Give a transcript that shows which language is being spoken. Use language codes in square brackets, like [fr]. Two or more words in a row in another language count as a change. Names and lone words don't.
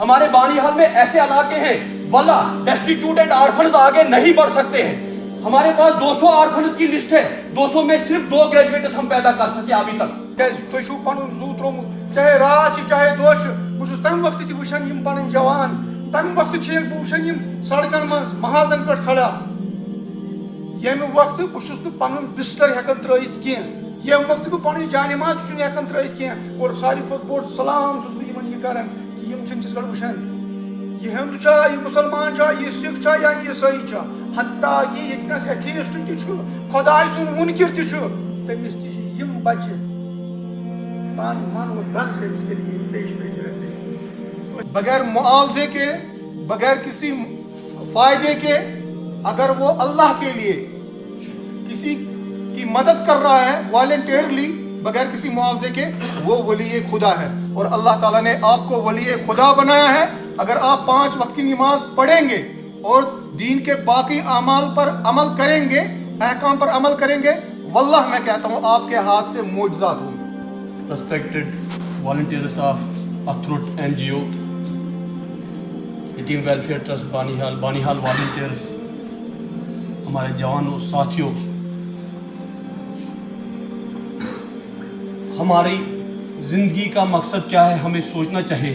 [ur] ہمارے بانیہال میں ایسے علاقے ہیں واللہ [en] destitute and orphans [ur] آگے نہیں بڑھ سکتے ہیں. ہمارے پاس 200 آرفنز کی لسٹ ہے, 200 میں صرف 2 گریجویٹس ہم پیدا کر سکے ابھی تک. [ks] تُہۍ چھُو پَنُن زوٗ ترٛوومُت چاہے رات چھِ چاہے دۄہ چھُ. بہٕ چھُس تَمہِ وقتہٕ تہِ وٕچھان یِم پَنٕنۍ جوان, تَمہِ وقتہٕ چھُس بہٕ وٕچھان یِم سڑکن منٛز محاذن پٮ۪ٹھ کھڑا. ییٚمہِ وقتہٕ بہٕ چھُس نہٕ پَنُن بِستر ہٮ۪کان ترٛٲیِتھ کینٛہہ, ییٚمہِ وقتہٕ بہٕ پَنٕنۍ جانہِ ماز چھُنہٕ ہٮ۪کان ترٛٲیِتھ کینٛہہ. اور ساروی کھۄتہٕ بوٚڑ سلام چھُس بہٕ یِمن یہِ کران کہِ یِم چھِنہٕ تِژھ گۄڈٕ وٕچھان یہ ہندو چھا, یہ مسلمان چھا, یہ سکھ چھا یا عیسائی چھا. حتیٰ کہ ییٚتنس ایتھیسٹ تہِ چھُ, خۄداے سُنٛد مُنکِر تہِ چھُ, تٔمِس تہِ چھِ یِم بچہِ [ur] تن من و دن سے اس کے لیے پیش رہتے ہیں. بغیر معاوضے کے, بغیر کسی فائدے کے, اگر وہ اللہ کے لیے کسی کی مدد کر رہا ہے والنٹیئرلی بغیر کسی معاوضے کے, وہ ولی خدا ہے. اور اللہ تعالیٰ نے آپ کو ولی خدا بنایا ہے. اگر آپ 5 وقت کی نماز پڑھیں گے اور دین کے باقی اعمال پر عمل کریں گے, احکام پر عمل کریں گے, واللہ میں کہتا ہوں آپ کے ہاتھ سے معجزات ہوں گے. [en] Respected volunteers of Athroot NGO, [ur] یتیم ویلفیئر ٹرسٹ بانیہال, بانیہال والنٹیئرس, ہمارے جوانوں ساتھیوں, ہماری زندگی کا مقصد کیا ہے ہمیں سوچنا چاہیے.